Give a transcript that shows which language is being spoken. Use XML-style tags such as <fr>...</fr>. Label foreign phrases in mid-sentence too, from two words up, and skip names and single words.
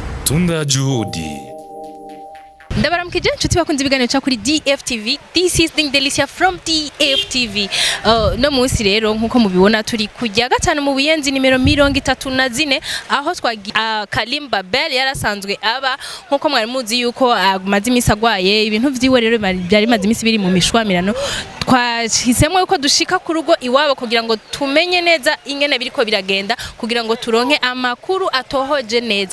<sw>Tunda juhudi.</sw> <rn>Ndabaramukije nshuti bakunze ibiganiro cya kuri DFTV.</rn> <en>This is the Delicia from DFTV.</en> <rn>No munsi rero nkuko mubibona turi kujya gatanu mu buyenzi nimero 34 aho twagiye Karim Babel yarasanzwe aba nkuko mwari muzi yuko amazi imisi agwaye ibintu vyiwe rero byari mazi imisi biri mu mishwamirano twahisemo yuko dushika ku rugo iwabo kugira ngo tumenye neza ingene biriko biragenda kugira ngo turonke amakuru atohoje neza.</rn>